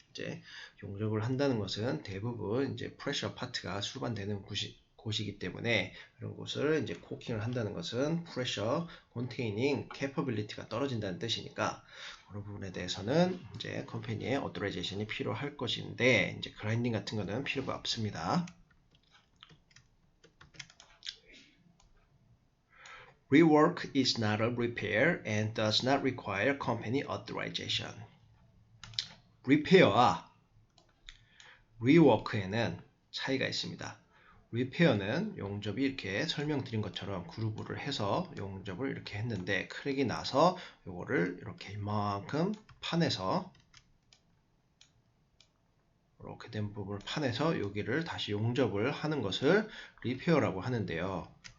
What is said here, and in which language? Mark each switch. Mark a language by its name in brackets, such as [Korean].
[Korean] 이제 용접을 한다는 것은 대부분 이제 프레셔 파트가 수반되는 곳이기 때문에 그런 곳을 이제 코킹을 한다는 것은 프레셔 컨테이닝 캐퍼빌리티가 떨어진다는 뜻이니까 그런 부분에 대해서는 이제 컴퍼니의 어토라이제이션이 필요할 것인데 이제 그라인딩 같은 거는 필요가 없습니다. [English] Rework is not a repair and does not require company authorization. [Korean] 리페어와 리워크에는 차이가 있습니다. 리페어는 용접이 이렇게 설명드린 것처럼 그루브를 해서 용접을 이렇게 했는데 크랙이 나서 요거를 이렇게 이만큼 파내서 이렇게 된 부분을 파내서 여기를 다시 용접을 하는 것을 리페어라고 하는데요.